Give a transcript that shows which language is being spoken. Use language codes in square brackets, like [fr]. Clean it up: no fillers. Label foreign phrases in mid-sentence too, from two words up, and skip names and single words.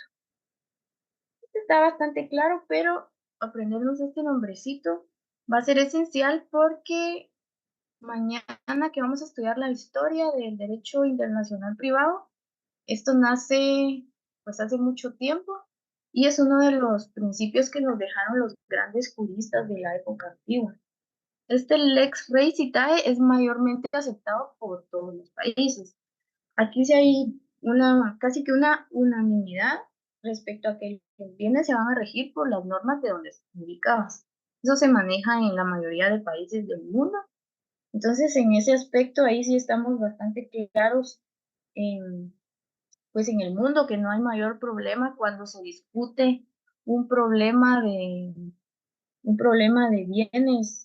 [es] Está bastante claro, pero aprendernos este nombrecito va a ser esencial porque mañana que vamos a estudiar la historia del derecho internacional privado, esto nace pues hace mucho tiempo y es uno de los principios que nos dejaron los grandes juristas de la época antigua. Este [la] lex rei citae [es] es mayormente aceptado por todos los países. Aquí sí hay casi que una unanimidad respecto a que los bienes se van a regir por las normas de donde están ubicadas. Eso se maneja en la mayoría de países del mundo. Entonces, en ese aspecto, ahí sí estamos bastante claros pues en el mundo, que no hay mayor problema cuando se discute un problema de bienes.